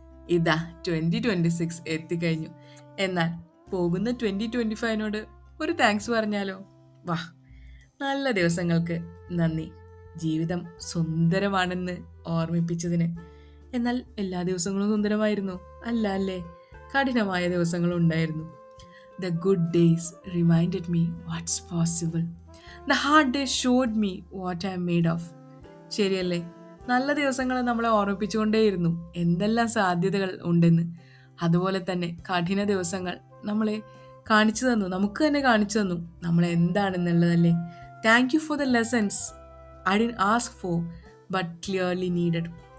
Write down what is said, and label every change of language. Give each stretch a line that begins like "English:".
Malayalam: ഇതാ 2026 എത്തിക്കഴിഞ്ഞു. എന്നാൽ പോകുന്ന 2025നോട് ഒരു താങ്ക്സ് പറഞ്ഞാലോ? വാ, നല്ല ദിവസങ്ങൾക്ക് നന്ദി. ജീവിതം സുന്ദരമാണെന്ന് ഓർമ്മിപ്പിച്ചതിന്. എന്നാൽ എല്ലാ ദിവസങ്ങളും സുന്ദരമായിരുന്നു അല്ല അല്ലേ? കഠിനമായ ദിവസങ്ങളും ഉണ്ടായിരുന്നു.
English: The good days reminded me what's possible. The hard days showed me what I'm made of.
Malayalam: ശരിയല്ലേ? നല്ല ദിവസങ്ങൾ നമ്മളെ ഓർമ്മിപ്പിച്ചുകൊണ്ടേയിരുന്നു എന്തെല്ലാം സാധ്യതകൾ ഉണ്ടെന്ന്. അതുപോലെ തന്നെ കഠിന ദിവസങ്ങൾ നമ്മളെ കാണിച്ചു തന്നു, നമുക്ക് തന്നെ കാണിച്ചു തന്നു നമ്മൾ എന്താണെന്നുള്ളതല്ലേ.
English: Thank you for the lessons I didn't ask for but clearly needed.